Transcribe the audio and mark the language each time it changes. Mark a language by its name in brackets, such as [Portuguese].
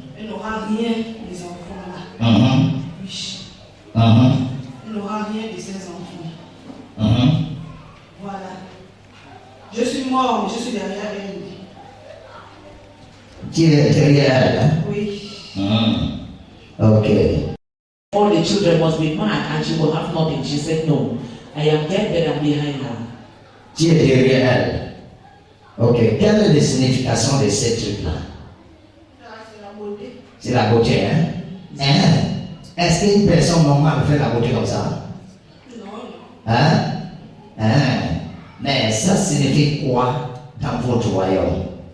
[French] Elle n'aura rien des enfants là. Mhm. Oui. Mhm. Elle n'aura rien de ses enfants. Mhm. Voilà. Je suis mort, mais je suis derrière elle. Tu es derrière elle, hein? Oui. Mhm. Ok. [English] All the children must be mad and she will have nothing. She said, no, I am dead, but I'm behind her. [French] Tu es derrière elle. Ok. Quelle est la signification de ces trucs-là? Là, c'est la beauté. C'est la beauté, hein? Hein? Est-ce qu'une personne normale fait la beauté comme ça? Non, non. Hein? Hein? Mais ça signifie quoi dans votre royaume?